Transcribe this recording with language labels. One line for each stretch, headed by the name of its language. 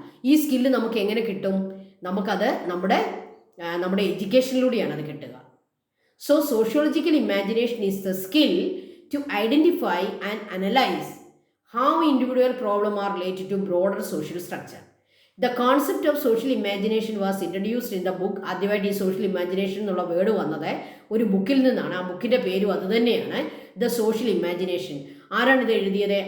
Malayalam: ഈ സ്കില്ല് നമുക്ക് എങ്ങനെ കിട്ടും? നമുക്കത് നമ്മുടെ എഡ്യൂക്കേഷനിലൂടെയാണ് അത് കിട്ടുക.
English: So sociological imagination is the skill to identify and analyse how individual problems are related to broader social structure. The concept of social imagination was introduced in the book.
Malayalam: ആദ്യമായിട്ട് ഈ സോഷ്യൽ ഇമാജിനേഷൻ എന്നുള്ള word വന്നത് ഒരു ബുക്കിൽ നിന്നാണ്. ആ ബുക്കിൻ്റെ പേരും അത് തന്നെയാണ്, ദ സോഷ്യൽ ഇമാജിനേഷൻ. ആരാണിത് എഴുതിയത്?